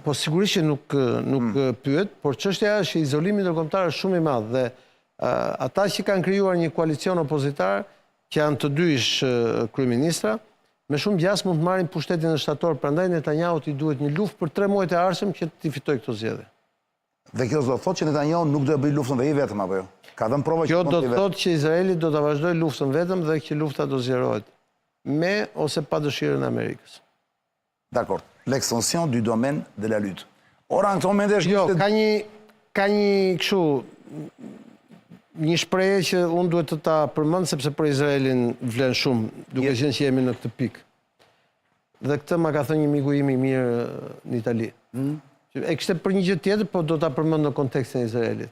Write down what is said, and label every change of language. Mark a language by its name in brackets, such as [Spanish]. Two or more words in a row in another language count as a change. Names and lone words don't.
[Albanian] Po sigurisht që nuk pyet, por çështja është që izolimi ndërkombëtar është shumë i madh dhe ata që kanë krijuar një koalicion opozitar, që janë të dy ish kryeministra, me shumë gjas mund të marrin pushtetin shtator, prandaj Netanyahu i duhet një luftë për 3 muajt e ardhshëm që të fitojë këto zgjedhje. Dhe kjo do të thotë që Netanyahu nuk do të bëjë luftën dhe i vetëm apo jo? Ka dhënë prova që kjo do të thotë që Izraeli do ta vazhdojë luftën vetëm dhe që lufta do zgjerohet me ose pa dëshirën e Amerikës. [French] D'accord. L'extension du domaine de la lutte. [Albanian] Ora në këtë moment është jo, ka një kështu një shprehje që unë duhet të ta përmend sepse për Izraelin vlen shumë, duke qenë që jemi në këtë pikë. Dhe këtë ma ka thënë një miku im i mirë në Itali. E kishte për një gjë tjetër, po do ta përmend në kontekstin e Izraelit.